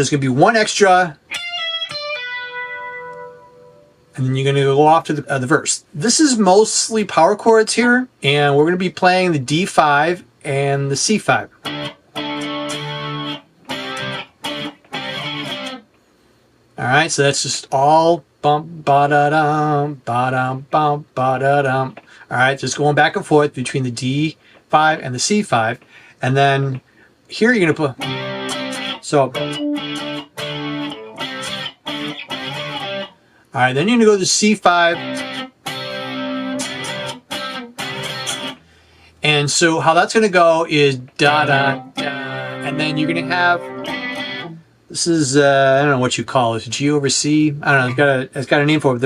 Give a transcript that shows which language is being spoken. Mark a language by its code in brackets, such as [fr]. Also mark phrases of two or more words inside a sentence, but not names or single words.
[en] There's going to be one extra, and then you're going to go off to the verse. This is mostly power chords here, and we're going to be playing the D5 and the C5. All right, so that's just all bump, ba-da-dum, ba-dum, bump, ba-da-dum. All right, just going back and forth between the D5 and the C5, and then here you're going to put, so, all right, then you're going to go to the C5, and so how that's going to go is da-da-da, and then you're going to have, this is, I don't know what you call it, G over C, I don't know, it's got a name for it.